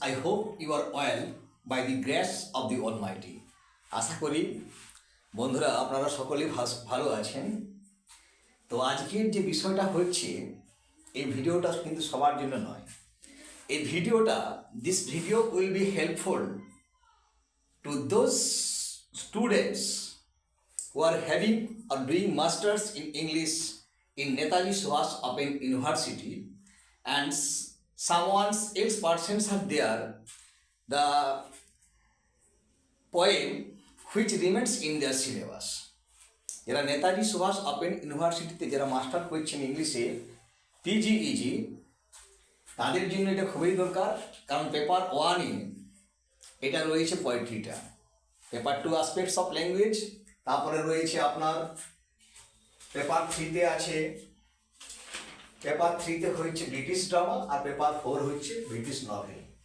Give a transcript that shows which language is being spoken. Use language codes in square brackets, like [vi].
[en] I hope you are well by the grace of the Almighty. [bn] আশা করি বন্ধুরা আপনারা সকলেই ভালো আছেন। তো আজকের যে বিষয়টা হচ্ছে এই ভিডিওটা কিন্তু সবার জন্য নয়। এই ভিডিওটা [en] this video will be helpful to those students who are having or doing masters in English in Netaji Subhash Open University and someone else persons are there the poem which remains in their syllabus. [bn] যারা Netaji Subhash open ইউনিভার্সিটিতে যারা master করছেন ইংলিশে পিজিইজি তাদের জন্য এটা খুবই দরকার, কারণ পেপার ওয়ানে এটা রয়েছে পোয়েট্রিটা, paper two aspects of language, তারপরে রয়েছে আপনার পেপার থ্রিতে আছে, পেপার থ্রিতে হচ্ছে ব্রিটিশ ড্রামা আর পেপার ফোর হচ্ছে ব্রিটিশ নভেল।